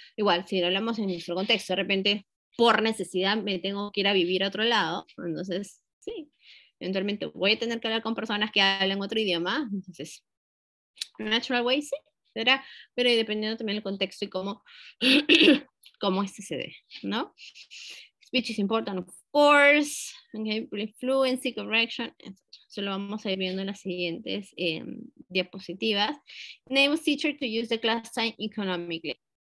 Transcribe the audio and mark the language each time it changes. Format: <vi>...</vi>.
<es>Igual, si lo hablamos en nuestro contexto, de repente, por necesidad, me tengo que ir a vivir a otro lado, entonces, sí, eventualmente voy a tener que hablar con personas que hablan otro idioma, entonces, natural way, sí, será, pero dependiendo también del contexto y cómo, cómo este se dé, ¿no?</es> <en>Speech is important, of course. Okay, fluency, correction, etc.</en> <es>Eso lo vamos a ir viendo en las siguientes diapositivas.</es> <en>Enable teacher to use the class time economically.</en>